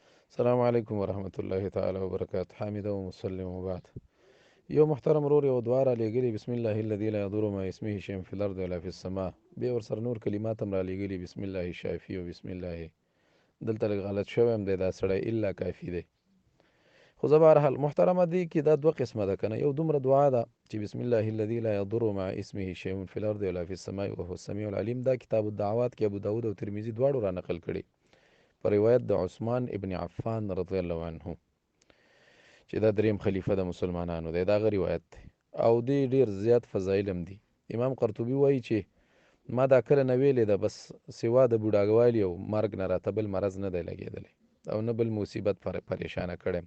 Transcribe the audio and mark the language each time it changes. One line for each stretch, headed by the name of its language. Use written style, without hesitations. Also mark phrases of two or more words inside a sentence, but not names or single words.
Arabic: السلام علیکم ورحمۃ اللہ تعالی وبرکاتہ. حامد و مسلم وبعد.
Pashto: یو محترم ورور یو دوه را لېږلي
Arabic: بسم الله الذي لا يضر مع اسمه شيء في الارض ولا في السماء.
Pashto: بیا ورسره نور کلمات هم را لېږلي
Arabic: بسم الله شافي
Pashto: او
Arabic: بسم الله.
Pashto: دلته لږ غلط شوی هم دی، دا سړی الا کافي دی. خو زه بهرحال محترمه دی کې دا دوه قسمه ده که نه. یو دومره دعا ده چې
Arabic: بسم الله الذي لا يضر مع اسمه شيء في الارض ولا في السماء وهو السميع العليم.
Pashto: دا کتاب الدعوات کې ابو داود او ترمذي دواړو را نقل کړي په روایت د عثمان ابن عفان
Arabic: رضی الله عنه
Pashto: چې دا دریم خلیفه د مسلمانانو دی. دا غ روایت دی او دی ډیر زیات فضایل هم دي. امام قرطبي وایي چې ما دا کله نه ویلې ده، بس سوا د بوډاګوالي او مرګ نه راته بل مرض نه دی لګېدلی او نه بل مصیبت پریشانه کړی.